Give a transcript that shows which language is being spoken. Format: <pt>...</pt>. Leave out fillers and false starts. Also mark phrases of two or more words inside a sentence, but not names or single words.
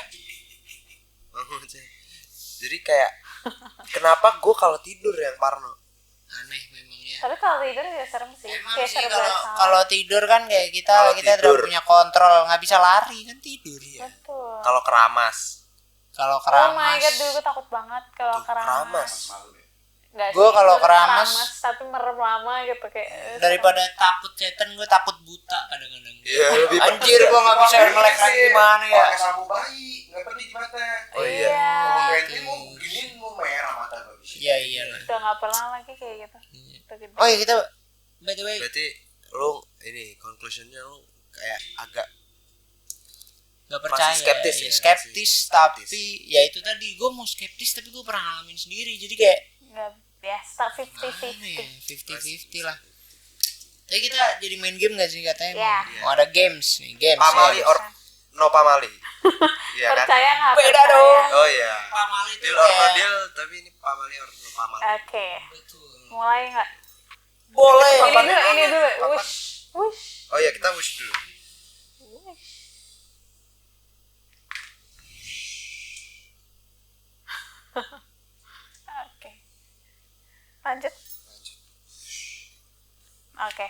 <id>Jadi kayak kenapa gue kalau tidur yang parno? Aneh memang ya. Tapi kalau tidur ya serem sih. Emang Kayak sih serba salah. kalau tidur kan kayak Kalau kita tidur. udah punya kontrol, nggak bisa lari kan tidur ya. Betul. Kalau keramas. Kalau</id> <en>Oh my god,</en> <id>keramas, dulu gue takut banget kalau keramas. Nggak Gue sih, kalau gue keramas, tapi merem lama gitu kayak. daripada takut setan gue takut buta kadang-kadang. Iya, lebih Anjir gue nggak bisa melek lagi gimana ya. Pakai sampo bayi, nggak pedih di mata. Oh iya. Mau ganti mau giniin mau merah mata nggak bisa. Iya iyalah. Udah nggak pernah lagi kayak gitu. Udah gede. Oh iya kita</id> <en>by the way</en> <id>Berarti lu ini conclusionnya lu kayak agak nggak percaya. masih skeptis ya. ya? Skeptis Masih tapi skeptis. ya itu tadi gue mau skeptis tapi gue pernah ngalamin sendiri jadi kayak Nggak biasa mana ya 50-50. 50-50 lah. Tapi kita jadi main game gak sih katanya? Iya. Mau ada games nih games. pamali ya.</id> <en>or no</en> <id>pamali. Iya kan? Percaya nggak? Beda percaya? dong. Oh iya. Pamali itu</id> <en>Deal or no</en> <id>kayak deal, tapi ini pamali</id> <en>or no</en> <id>pamali. Oke. betul. Mulai nggak? Boleh. Ini dulu. Wush. Wush. Oh iya, kita wish dulu. Wush. Oke. Lanjut. Oke.</id>